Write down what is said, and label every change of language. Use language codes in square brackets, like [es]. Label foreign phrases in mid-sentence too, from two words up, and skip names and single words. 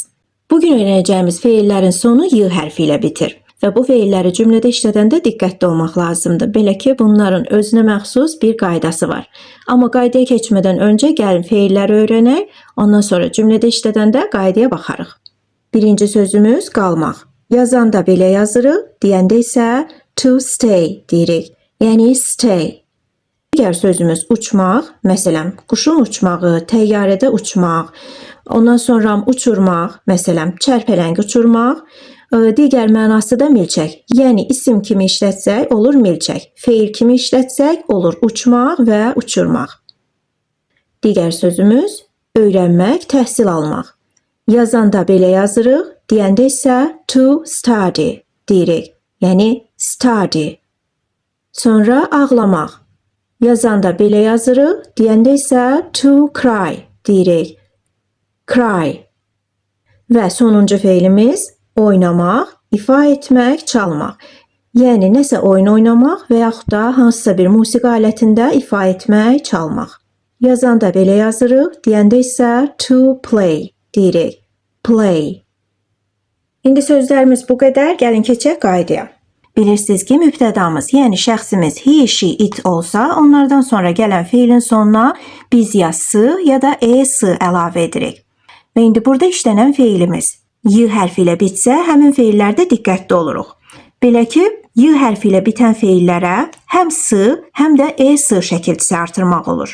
[az] Bugün öyrənəcəyimiz feillərin sonu y hərfi ilə bitir və bu feilləri cümlədə işlədəndə diqqətli olmaq lazımdır. Belə ki, bunların özünə məxsus bir qaydası var. Amma qaydaya keçmədən öncə gəlin feilləri öyrənək, ondan sonra cümlədə işlədəndə qaydaya baxarıq. Birinci sözümüz qalmaq. Yazanda belə yazırıq, deyəndə isə [en] to stay [az] deyirik. Yəni stay. Digər sözümüz uçmaq, məsələn, quşun uçmağı, təyyarədə uçmaq, ondan sonra uçurmaq, məsələn, çərpələngi uçurmaq, digər mənası da milçək. Yəni isim kimi işlətsək olur milçək, feil kimi işlətsək olur uçmaq və uçurmaq. Digər sözümüz öyrənmək, təhsil almaq. Yazanda belə yazırıq, deyəndə isə [en] to study [az] deyirik. Yəni study. Sonra ağlamaq. Yazanda belə yazırıq, deyəndə isə [en] to cry [az] deyirik. Cry. Və sonuncu feilimiz oynamaq, ifa etmək, çalmaq. Yəni nəsə oyun oynamaq və yaxud da hansısa bir musiqi alətində ifa etmək, çalmaq. Yazanda belə yazırıq, deyəndə isə [en] to play [az] deyirik. Play. İndi sözlərimiz bu qədər, gəlin keçək qaydaya. Bilirsiniz ki, mübtədamız, yəni şəxsimiz [en] he, she, it [az] olsa, onlardan sonra gələn feilin sonuna biz ya s ya da s əlavə edirik. Və indi burada işlənən feilimiz y hərfi ilə bitsə, həmin feillərdə diqqətli oluruq. Belə ki, y hərfi ilə bitən feillərə həm s, həm də s şəkilçisi artırmaq olur.